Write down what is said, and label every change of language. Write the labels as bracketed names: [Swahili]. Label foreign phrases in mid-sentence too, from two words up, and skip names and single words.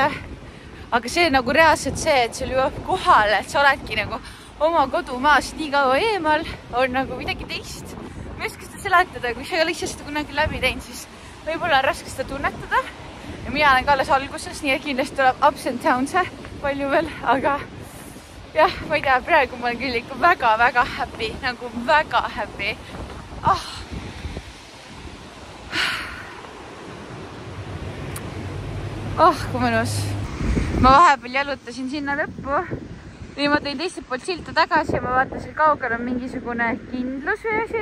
[Estonian] Aga see nagu reaalselt see, et sul jõuab kohale, et sa oledki nagu oma kodumaast nii kaua eemal, on nagu midagi teist. Ma ei oska seda seletada, kui sa ei ole ise seda kunagi läbi teinud, siis võib-olla on raske seda tunnetada. Ja mina olen ka alles alguses, nii et kindlasti tuleb [English] ups and downs [Estonian] palju veel, aga jah, ma ei tea, praegu ma olen küll ikka väga-väga happy, nagu väga happy. Kui mõnus. Ma vahepeal jalutasin sinna lõppu. Või ma tõin teiselt poolt silta tagasi ja ma vaatasin kaugel on mingisugune kindlusveesi.